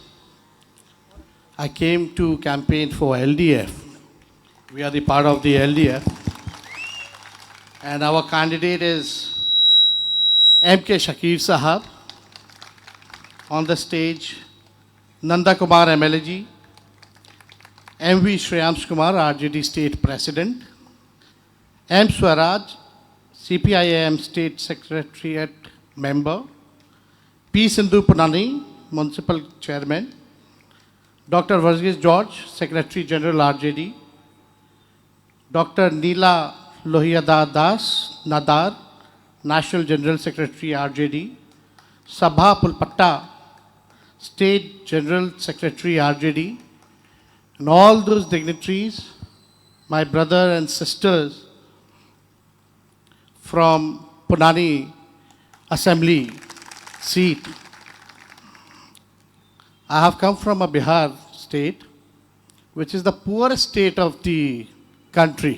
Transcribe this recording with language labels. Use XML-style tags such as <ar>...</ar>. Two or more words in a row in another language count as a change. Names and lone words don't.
<en>I came to campaign for LDF. We are the part of the LDF. And our candidate is MK Shakir Sahab. On the stage, Nanda Kumar MLG, MV Shreyams Kumar, RJD State President, M. Swaraj, CPIM State Secretariat Member, P. Sindhu Punani, Municipal Chairman, Dr. Varghese George, Secretary General RJD, Dr. Neela Lohiyada Das Nadar, National General Secretary RJD, Sabha Pulpatta, State General Secretary RJD, and all those dignitaries, my brother and sisters from Punani Assembly seat. I have come from a Bihar state, which is the poorest state of the country.</en>